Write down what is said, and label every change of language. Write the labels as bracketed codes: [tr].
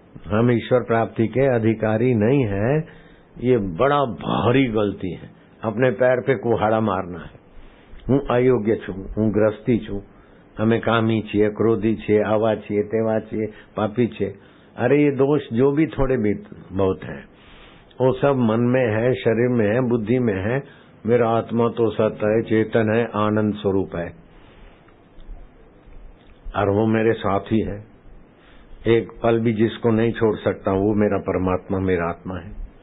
[hi] हम ईश्वर प्राप्ति के अधिकारी नहीं है, ये बड़ा भारी गलती है। अपने पैर पे कुहाड़ा मारना है। [gu] હું અયોગ્ય છું, હું ગ્રસ્તી છું, અમે કામી છીએ, ક્રોધી છીએ, આવા છીએ, તેવા છીએ, પાપી છીએ। [hi] अरे ये दोष जो भी थोड़े भी बहुत है वो सब मन में है, शरीर में है, बुद्धि में है। मेरा आत्मा तो सत्य है, चेतन है, आनंद स्वरूप है और वो मेरे साथी है। एक पल भी जिसको नहीं छोड़ सकता वो मेरा परमात्मा, मेरा आत्मा है।